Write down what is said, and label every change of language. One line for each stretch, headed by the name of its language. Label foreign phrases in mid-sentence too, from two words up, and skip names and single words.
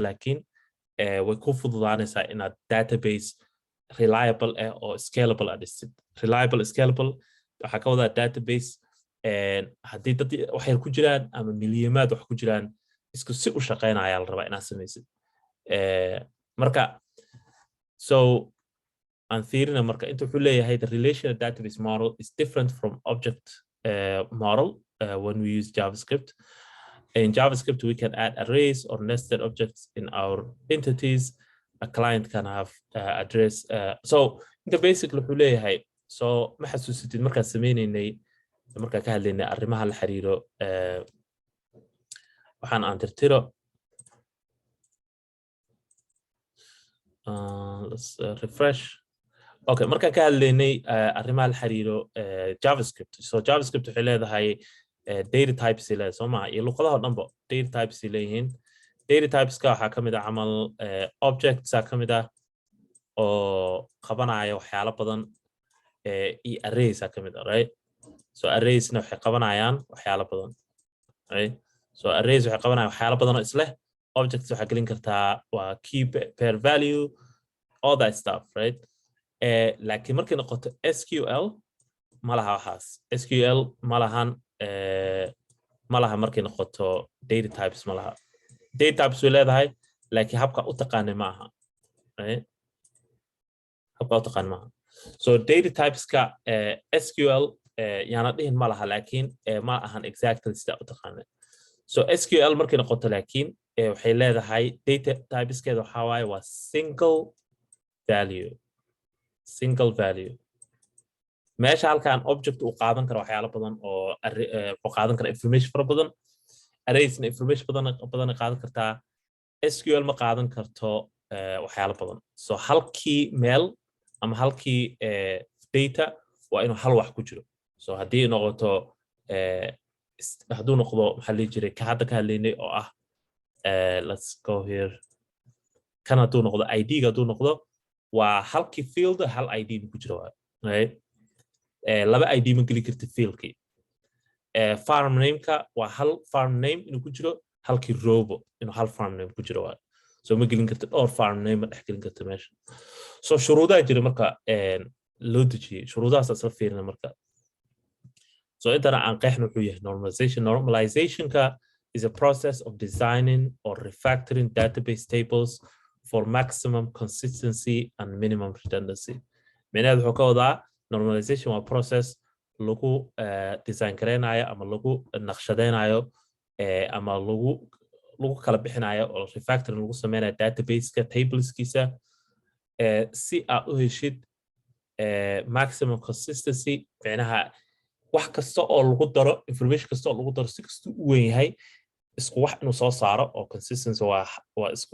Somali: laakiin way ku fududaanaysaa inaad
English: database reliable
Somali: oo scalable aad dhistid
English: reliable scalable
Somali: waxaa ka wadaa database haddii dad waxay ku jiraan ama milyamaad wax ku jiraan isku si u shaqeynaya la rabaa inaad samaysid marka so aan fiirina marka inta wuxuu leeyahay
English: the relational database model is different from object model when we use JavaScript. In JavaScript we can add arrays or nested objects in our entities. A client can have address
Somali: so inta basically wuxuu leeyahay so ma xasuusitid markaan sameynaynay markaan ka hadlaynay arrimaha la xiriiro waxaan aan tirtiro
English: let's refresh
Somali: okay markaan ka hadlaynay arrimaha la xiriiro JavaScript so JavaScript waxay leedahay
English: data types
Somali: ilaa soo ma iyo luqadaha dhanba
English: data types
Somali: leeyihiin
English: data types
Somali: ka waxaa kamid ah camal objects ka mid ah oo qabanaya waxyaalo badan iyo arrays ka mid ah right so arrays na waxay qabanayaan waxyaalo badan right so arrays waxay qabanayaan waxyaalo badan oo isla objects waxa gelin kartaa waa
English: key pair value all that stuff right
Somali: laakiin markay noqoto SQL ma laha waxaas SQL ma laha markay noqoto
English: data types
Somali: ma laha
English: data types
Somali: way leedahay laakiin habka u taqaanay ma aha right habka u taqaan ma aha so
English: data types
Somali: ka SQL yaana dhihin ma laha laakiin ma ahan exactly sida u taqaanay so SQL markay noqoto laakiin waxay leedahay data typeskeeda waxa waaye waa single value meesha halkan object uu qaadan karo waxyaalo badan oo uu qaadan karo information fara badan arrays information badan qaadan kartaa SQL ma qaadan karto waxyaalo badan so halkii meel ama halkii data waa inuu hal wax ku jiro so haddii noqoto hadduu noqdo maxaa la jiray ka hadda ka hadlaynay oo ah
English: let's go here
Somali: kan hadduu noqdo ID hadduu noqdo waa halkii field hal ID ku jiro right laba ID ma geli karta fieldkii
English: farm name-ka
Somali: waa hal
English: farm name
Somali: inuu ku jiro halkii robo inuu hal
English: farm name
Somali: ku jiro so ma gelin karta dhowr
English: farm name
Somali: ma dhex gelin karta meesha so shuruudaha jira marka loo dejiyey shuruudahaas asla fiirina marka so intana aan qeexna wuxuu yahay normalizationka
English: is a process of designing or refactoring database tables for maximum consistency and minimum redundancy
Somali: micnaheedu wuxuu ka wadaa normalization waa process lagu design gareynayo ama lagu naqshadeynayo ama lagu kala bixinayo oo refactoring lagu sameynayo database-ka tableskiisa si aad u heshid
English: maximum consistency
Somali: micnaha wax kasta oo lagu daro information kasta oo lagu daro si kasta u weyn yahay isku wax inuu soo saaro oo consistency waa isku